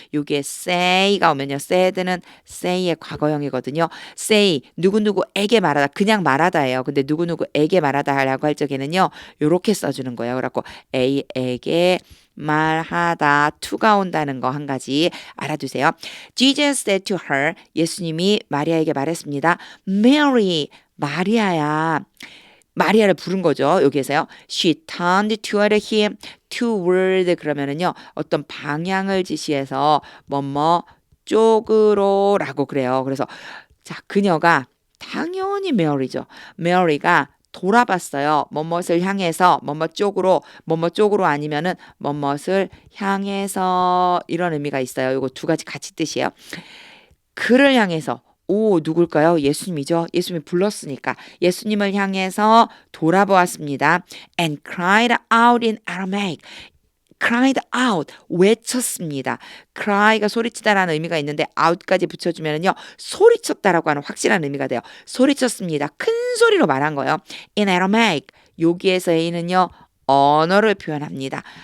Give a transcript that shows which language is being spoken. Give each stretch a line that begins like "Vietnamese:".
Korean: 요게 say가 오면요. said는 say의 과거형이거든요. say 누구누구에게 말하다 그냥 말하다예요. 근데 누구누구에게 말하다 라고 할 적에는요. 요렇게 써주는 거예요. 그래갖고 A에게 말하다 to가 온다는 거 한 가지 알아두세요.
English: Jesus said to her
Korean: 예수님이 마리아에게 말했습니다. Mary 마리아야. 마리아를 부른 거죠. 여기에서요.
English: She turned toward him.
Korean: toward 그러면은요. 어떤 방향을 지시해서 뭐뭐 쪽으로 라고 그래요. 그래서 자 그녀가 당연히 메어리죠. 메어리가 돌아봤어요. 뭐뭇을 향해서 뭐뭇 쪽으로 아니면은 뭐뭇을 향해서 이런 의미가 있어요. 이거 두 가지 같이 뜻이에요. 그를 향해서 누굴까요? 예수님이죠. 예수님이 불렀으니까 예수님을 향해서 돌아보았습니다.
English: And cried out in Aramaic. cried out
Korean: 외쳤습니다. cry가 소리치다라는 의미가 있는데 out까지 붙여주면요 소리쳤다라고 하는 확실한 의미가 돼요. 소리쳤습니다. 큰 소리로 말한 거예요.
English: In Aramaic
Korean: 여기에서 A는요 언어를 표현합니다.